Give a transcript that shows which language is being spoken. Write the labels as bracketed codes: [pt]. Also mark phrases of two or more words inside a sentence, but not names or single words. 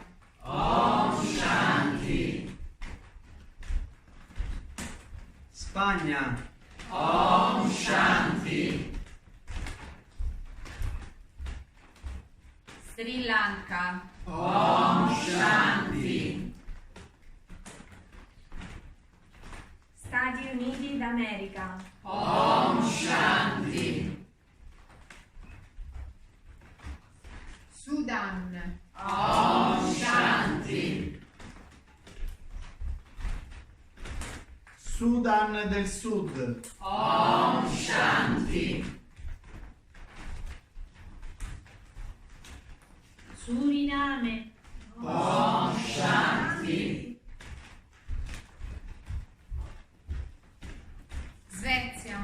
[sa] Om Shanti. [it] Spagna. [sa] Om Shanti. [it] Sri Lanka. [sa] Om Shanti. [it] Stati Uniti d'America. [sa] Om Shanti. [it] Sudan. [sa] Om Shanti. [it] Sudan del Sud. [sa] Om Shanti. [it] Suriname. [sa] Om Shanti. [it] Svezia.